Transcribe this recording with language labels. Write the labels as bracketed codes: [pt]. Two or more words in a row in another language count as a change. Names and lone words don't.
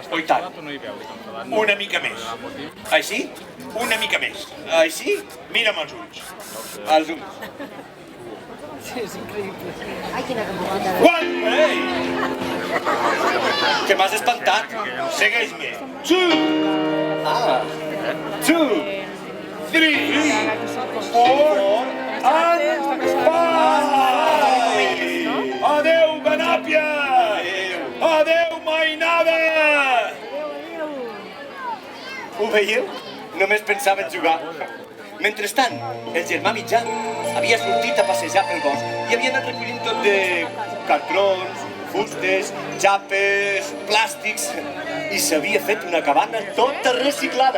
[ca] Oh, i tant. Una mica més. Així? Una mica més. Així? Mira'm els ulls. Els ulls. One, Ei! Que m'has espantat. segueix-me. Two, Ah. [en] 2, 3, 4, and 5. [ca] Adéu, Ganàpia! Adéu, mainada! Ho veieu? Només pensava en jugar. Mentrestant, el germà mitjà havia sortit a passejar pel bosc i havia anat recollint tot de cartrons, fustes, xapes, plàstics i s'havia fet una cabana tota reciclada.